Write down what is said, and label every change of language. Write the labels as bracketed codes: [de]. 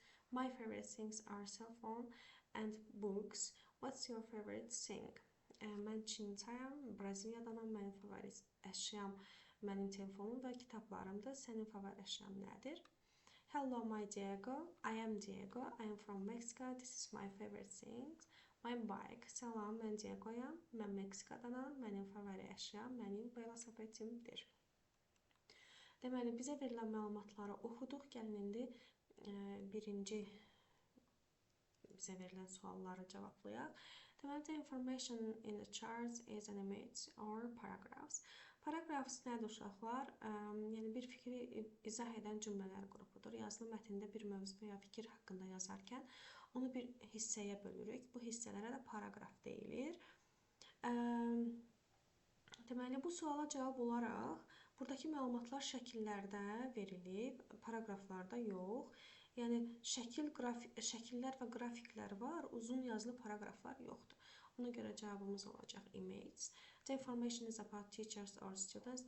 [en] My favorite things are cell phone and books. What's your favorite thing? [az] Mən Chinitayam, Braziliyadanam. Mənim favori əşyam mənim telefonum və kitablarımdır. Sənin favori əşyan nədir? [en] Hello, my Diego. I am Diego. I am from Mexico. This is my favorite things. My bike. [az] Salam, mən Diegoyam. Mən Meksikadanam. Mənim favori əşyam mənim velosipetimdir. Deməli, bizə verilən məlumatları oxuduq. Gəlin indi birinci bizə verilən sualları cavablayaq. Deməli, [en] the information in the charts is an image or paragraphs. [az] Paragraphs nədir uşaqlar? Yəni, bir fikri izah edən cümlələr qrupudur. Yazılı mətndə bir mövzu və ya fikir haqqında yazarkən onu bir hissəyə bölürük. Bu hissələrə də paragraf deyilir. Deməli, bu suala cavab olaraq buradakı məlumatlar şəkillərdə verilib, paragraflarda yox. Yəni, şəkillər və qrafiklər var, uzun yazılı paragraflar yoxdur. Ona görə cavabımız olacaq image. [en] The information is about teachers or students.